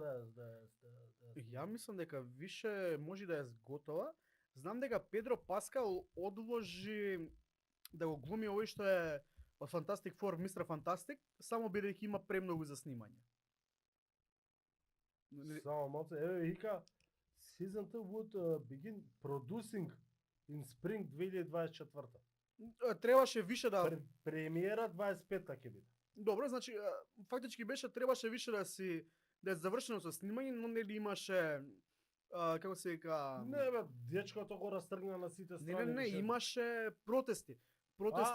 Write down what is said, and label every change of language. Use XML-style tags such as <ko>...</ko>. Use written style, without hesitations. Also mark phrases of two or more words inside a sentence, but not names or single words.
<mk>ја мислам дека више може да е готова. Знам дека Педро Паскал одложи да го глуми овој што е од Fantastic Four, Мистер Фантастик, само бидејќи има премногу за снимање. Само малце, еве вика</mk> <en>Season 2 would begin producing in spring 2024.</en> <mk>Требаше више да Премиера 25-та ќе биде. Добро, значи фактички требаше више да е завршено со снимање, но нели имаше како се вика Не бе, дечкото го растргна на сите страни. не, више. имаше протести. Протести</mk>